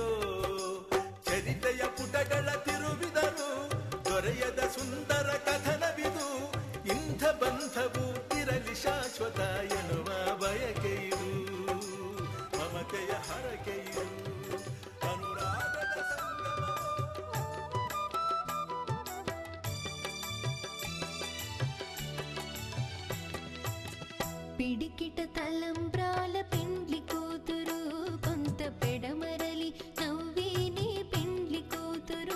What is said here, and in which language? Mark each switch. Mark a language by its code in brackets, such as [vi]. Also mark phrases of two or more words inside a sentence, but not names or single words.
[kn] ಚರಿತೆಯ ಪುಟಗಳ ತಿರುವಿದರು ದೊರೆಯದ ಸುಂದರ ಕಥನವಿದು. ಇಂಥ ಬಂಧವು ಇರಲಿ ಶಾಶ್ವತ ಎನ್ನುವ ಬಯಕೆಯು, ಮಮತೆಯ ಹರಕೆಯು ಅನುರಾಗದ ಸಂಗಮವೋ. [te] పిడికిట తలంబ్రాల పెండ్లి కూతురు కొంత పెడమరలి నవ్వేనే పెండ్లి కూతురు.